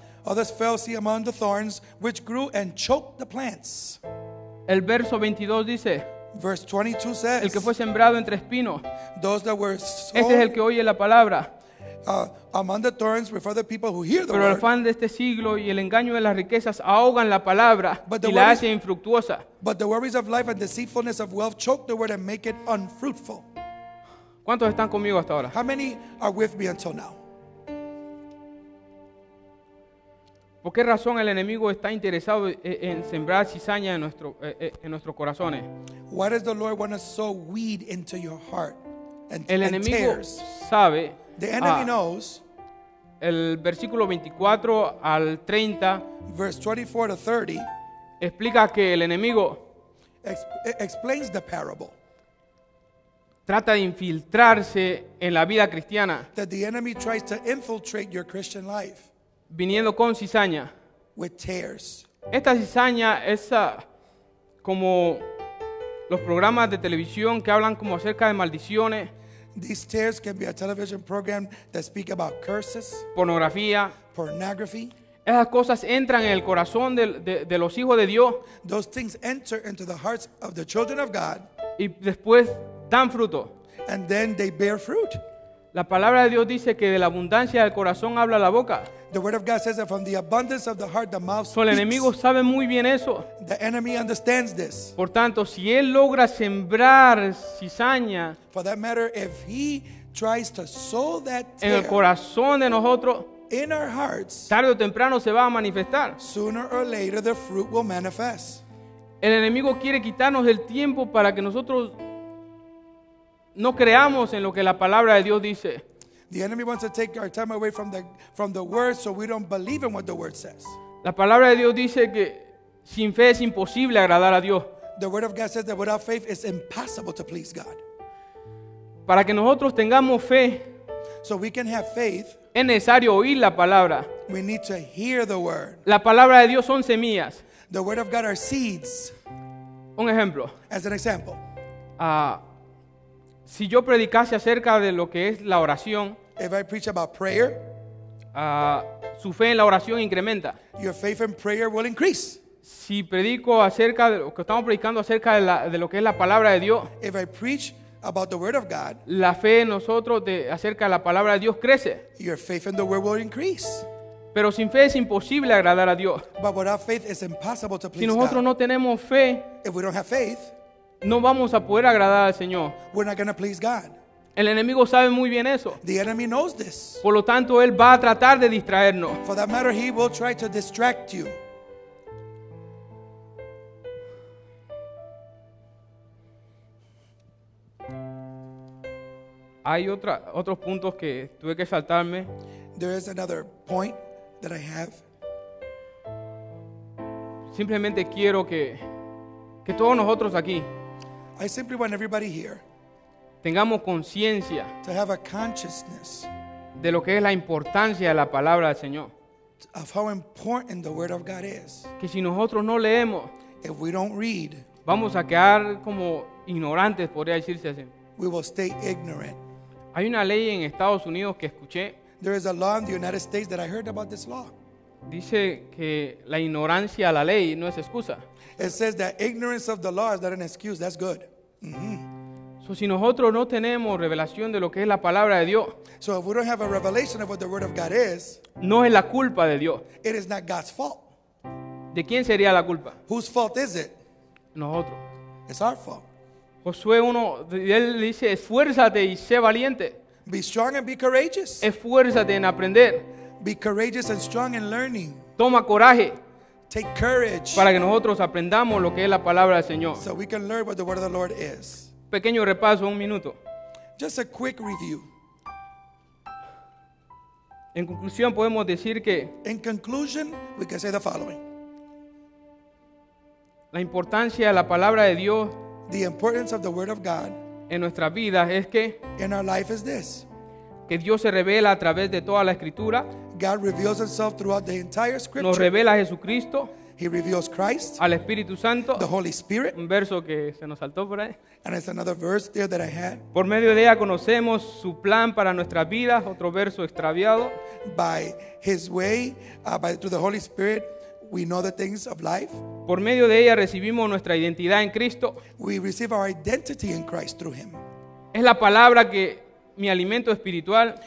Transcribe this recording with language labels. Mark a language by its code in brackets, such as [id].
[en] others fell, see, among the thorns, which grew and choked the plants. [es] El verso 22 dice, [en] Verse 22 [es] el que fue [en] says, [es] sembrado entre espinos, [en] those that were [es] este es el [en] sown [es] que oye la palabra, [en] among the thorns were for the people who hear the [es] pero el [en] word, [es] afán de este siglo y el engaño de las riquezas ahogan la palabra [en] But the [es] y la [en] word is- [es] hacen infructuosa. [en] but the worries of life and deceitfulness of wealth choke the word and make it unfruitful. [es] ¿Cuántos están conmigo hasta ahora? [en] How many are with me until now? [es] ¿Por qué razón el enemigo está interesado en sembrar cizaña en nuestros corazones? [en] Why does the Lord want to sow weed into your heart and [es] El enemigo [en] tares? [es] sabe, [en] The enemy knows, [es] el versículo 24 al 30 [en] verse 24 to 30 [es] explica que el enemigo [en] explains the parable, [es] trata de infiltrarse en la vida cristiana, [en] that the enemy tries to infiltrate your Christian life [es] viniendo con cizaña. [en] with tares. [es] Esta cizaña es como los programas de televisión que hablan como acerca de maldiciones, [en] These tares can be a television program that speak about curses, [es] pornografía. [en] pornography. [es] Esas cosas entran en el corazón de los hijos de Dios [en] Those things enter into the hearts of the children of God, [es] y después dan fruto. [en] and then they bear fruit. [es] La palabra de Dios dice que de la abundancia del corazón habla la boca. [en] The word of God says that from the abundance of the heart, the mouth [es] So, el enemigo [en] speaks. [es] sabe muy bien eso. [en] The enemy understands this. [es] Por tanto, si él logra sembrar cizaña [en] For that matter, if he tries to sow that [es] en el [en] tear [es] corazón de nosotros, [en] in our hearts, [es] tarde o temprano se va a manifestar. [en] sooner or later the fruit will manifest. [es] El enemigo quiere quitarnos el tiempo para que nosotros no creamos en lo que la palabra de Dios dice. [en] The enemy wants to take our time away from the word so we don't believe in what the word says. [es] La palabra de Dios dice que sin fe es imposible agradar a Dios. [en] The word of God says that without faith it's impossible to please God. [es] Para que nosotros tengamos fe, [en] So we can have faith, [es] es necesario oír la palabra. [en] we need to hear the word. [es] La palabra de Dios son semillas. [en] The word of God are seeds. [es] Un ejemplo. [en] As an example, [es] Si yo predicase acerca de lo que es la oración, [en] if I preach about prayer, [es] su fe en la oración incrementa. [en] your faith in prayer will increase. [es] Si predico acerca de lo que estamos predicando acerca de lo que es la palabra de Dios, [en] If I preach about the word of God, [es] la fe en nosotros acerca de la palabra de Dios crece. [en] your faith in the word will increase. [es] Pero sin fe es imposible agradar a Dios. [en] But without faith it's impossible to [es] Si [en] please [es] nosotros [en] God. [es] no tenemos fe, [en] If we don't have faith, [es] no vamos a poder agradar al Señor. [en] we're not going to please God. [es] El enemigo sabe muy bien eso. [en] The enemy knows this. [es] Por lo tanto, él va a tratar de distraernos. [en] For that matter, he will try to distract you. [es] Hay otros puntos que tuve que saltarme. [en] There is another point that I have. [es] Simplemente quiero que todos nosotros aquí [en] I simply want everybody here [es] tengamos conciencia [en] to have a consciousness [es] de lo que es la importancia de la palabra del Señor. [en] of how important the word of God is. [es] Que si nosotros no leemos, [en] If we don't read, [es] vamos a quedar como ignorantes, podría decirse así. [en] we will stay ignorant. [es] Hay una ley en Estados Unidos que escuché, [en] There is a law in the United States that I heard about this law. [es] dice que la ignorancia a la ley no es excusa. [en] It says that ignorance of the law is not an excuse. That's good. [es] So, si nosotros no tenemos revelación de lo que es la palabra de Dios, [en] So if we don't have a revelation of what the word of God is, [es] no es la culpa de Dios. [en] it is not God's fault. [es] ¿De quién sería la culpa? [en] Whose fault is it? [es] Nosotros. [en] It's our fault. [es] Josué 1, él dice, esfuérzate y sé valiente. [en] Be strong and be courageous. [es] Esfuérzate en aprender. [en] Be courageous and strong in learning. [es] Toma coraje [en] Take courage [es] para que nosotros aprendamos lo que es la palabra del Señor. [en] so we can learn what the word of the Lord is. [es] Pequeño repaso, 1 minuto. [en] Just a quick review. [es] En conclusión, podemos decir que [en] In conclusion, we can say the following. [es] la importancia de la palabra de Dios [en] The importance of the word of God [es] en nuestras vidas es que [en] in our life is this. [es] Dios se revela a través de toda la escritura, [en] God reveals himself throughout the entire [es] nos [en] scripture. [es] revela a Jesucristo, [en] He reveals Christ, [es] al Espíritu Santo, [en] the Holy Spirit, [es] un verso que se nos saltó por ahí. [en] and it's another verse there that I had. [es] Por medio de ella conocemos su plan para nuestras vidas, otro verso extraviado. [en] By his way, through the Holy Spirit, we know the things of life. [es] Por medio de ella recibimos nuestra identidad en Cristo. [en] We receive our identity in Christ through him. [es] Es la palabra que mi alimento espiritual,